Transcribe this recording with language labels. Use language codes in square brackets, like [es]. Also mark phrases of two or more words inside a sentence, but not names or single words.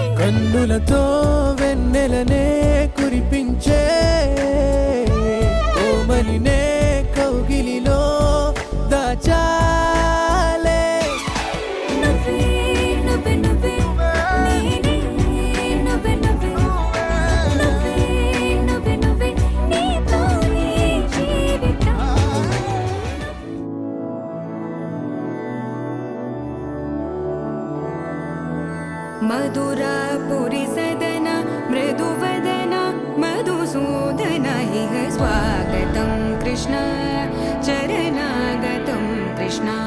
[te] కన్నులతో వెన్నెలనే కురిపించే కోమలినే కౌగిలిలో దాచాలే నువ్వే నువ్వే నువ్వే నేనే నువ్వే నువ్వే నువ్వే నువ్వే నువ్వే నీతోనే జీవితం [sa] मधुरापुरी सदन मृदुवदन मधुसूदन इह स्वागतं कृष्ण चरणागतं कृष्ण